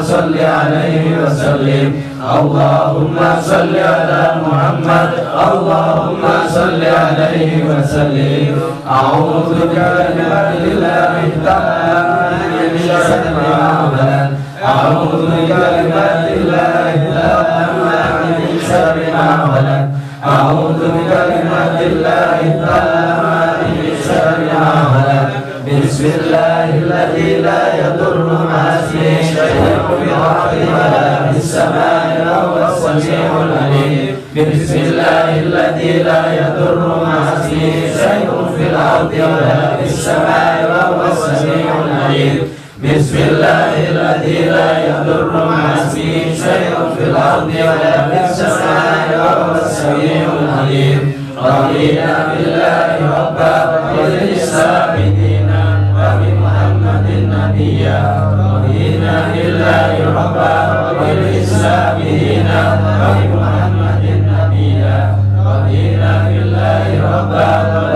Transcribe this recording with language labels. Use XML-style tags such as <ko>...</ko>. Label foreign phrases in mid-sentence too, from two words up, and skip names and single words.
<ar>صل عليه وسلم اللهم صل على محمد اللهم صل عليه وسلم أعوذ بكلمات الله التامات من شر ما خلق أعوذ بكلمات الله التامات من شر ما خلق أعوذ بكلمات الله التامات من شر ما خلق بسم الله الذي لا يضر مع اسمه شيء في الأرض ولا في السماء وهو السميع العليم بسم الله الذي لا يضر مع اسمه شيء في الأرض ولا في السماء وهو السميع العليم بسم الله الذي لا يضر مع اسمه شيء في الأرض ولا في السماء وهو السميع العليم رضينا بالله ربا وبالإسلام دينا و بمحمد نبيا رضينا بالله ربا وبالإسلام دينا وبمحمد نبيا رضينا بالله ربا و</ar>